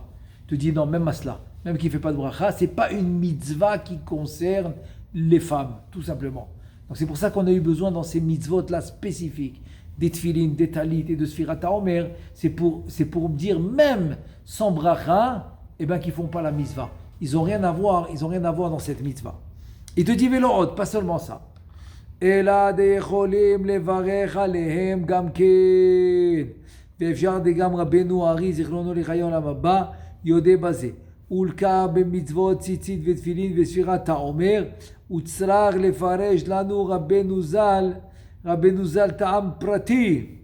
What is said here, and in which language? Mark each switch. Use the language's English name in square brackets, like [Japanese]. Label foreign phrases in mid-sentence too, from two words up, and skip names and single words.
[French] Tu te dis non, même Masla, même qu'il ne fait pas de bracha, c'est pas une mitzvah qui concerne les femmes, tout simplement. Donc c'est pour ça qu'on a eu besoin dans ces mitzvot-là spécifiques, des tfilin, des talit et de [Hebrew] ספירת העומר, [French] c'est pour dire même sans bracha, qu'ils font pas la mitzvah. Ils n'ont rien à voir dans cette mitzvah. Il te dit Vélo'od, pas seulement ça. [Hebrew] אלא דיכולים לברך עליהם גם כן. ואפשר גם רבנו הארי, זיכרונו לחיי עולם הבא, יודע בזה. ולקה במצוות ציצית ותפילין וספירת העומר, וצריך לפרש לנו רבנו ז"ל טעם פרטי.